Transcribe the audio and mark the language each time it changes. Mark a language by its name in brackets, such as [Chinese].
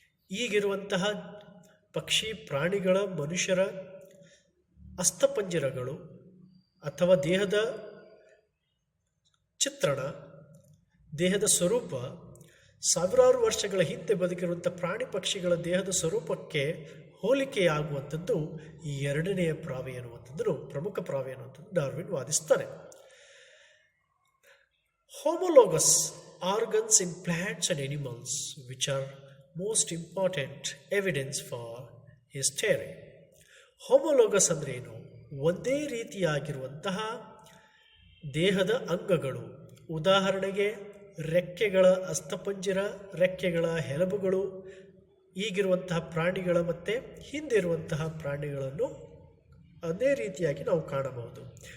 [Kannada] ಈಗಿರುವಂತಹ ಪಕ್ಷಿ, ಪ್ರಾಣಿಗಳ, ಮನುಷ್ಯರ ಅಸ್ಥಪಂಜರಗಳು ಅಥವಾ ದೇಹದ ಚಿತ್ರಣ, ದೇಹದ ಸ್ವರೂಪ ಸಾವಿರಾರು ವರ್ಷಗಳ ಹಿಂದೆ ಬದುಕಿರುವಂಥ ಪ್ರಾಣಿ ಪಕ್ಷಿಗಳ ದೇಹದ ಸ್ವರೂಪಕ್ಕೆ ಹೋಲಿಕೆಯಾಗುವಂಥದ್ದು ಈ ಎರಡನೆಯ ಪ್ರಾವೆ ಎನ್ನುವಂಥದ್ದು, ಪ್ರಮುಖ ಪ್ರಾವೆ ಎನ್ನುವಂಥದ್ದು Darwin ವಾದಿಸ್ತಾನೆ. [English] Homologous organs in plants and animals, which are most important evidence for his theory. [Kannada] Homologous ಅಂದ್ರೆ ಏನು? ಒಂದೇ ರೀತಿಯಾಗಿರುವಂತಹ ದೇಹದ ಅಂಗಗಳು, ಉದಾಹರಣೆಗೆ ರೆಕ್ಕೆಗಳ ಅಸ್ಥಪಂಜರ, ರೆಕ್ಕೆಗಳ ಎಲುಬುಗಳು ಈಗಿರುವಂತಹ ಪ್ರಾಣಿಗಳ ಮತ್ತು ಹಿಂದಿರುವಂತಹ ಪ್ರಾಣಿಗಳನ್ನು ಅದೇ ರೀತಿಯಾಗಿ ನಾವು ಕಾಣಬಹುದು.